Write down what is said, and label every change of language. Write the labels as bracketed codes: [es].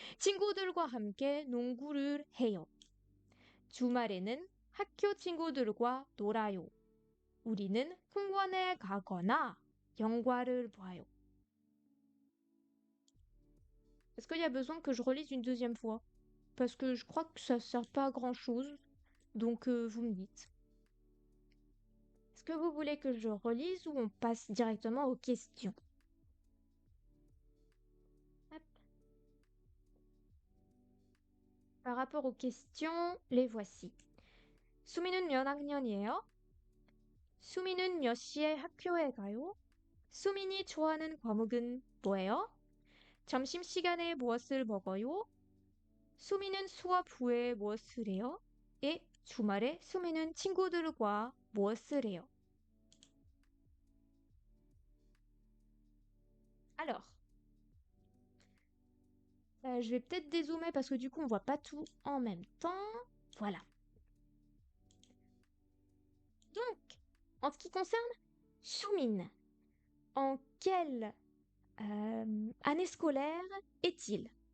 [ko] 친구들과 함께 농구를 해요. 주말에는 학교 친구들과 놀아요. 우리는 공원에 가거나 영화를 봐요. [fr] Est-ce qu'il y a besoin que je relise une deuxième fois? Parce que je crois que ça sert pas à grand-chose. Donc vous me dites. Est-ce que vous voulez que je relise ou on passe directement aux questions? Hop. Par rapport aux questions, les voici. [ko] 수미는 몇 학년이에요? 수미는 몇 시에 학교에 가요? 수민이 좋아하는 과목은 뭐예요? 점심시간에 무엇을 먹어요? 수미는 수업 후에 무엇을 해요? et 주말에 수미는 친구들과 무엇을 해요? [fr] Alors, je vais peut-être dézoomer parce que du coup on voit pas tout en même temps. Voilà. Donc, en ce qui concerne Sumin, en quelle année scolaire est-il?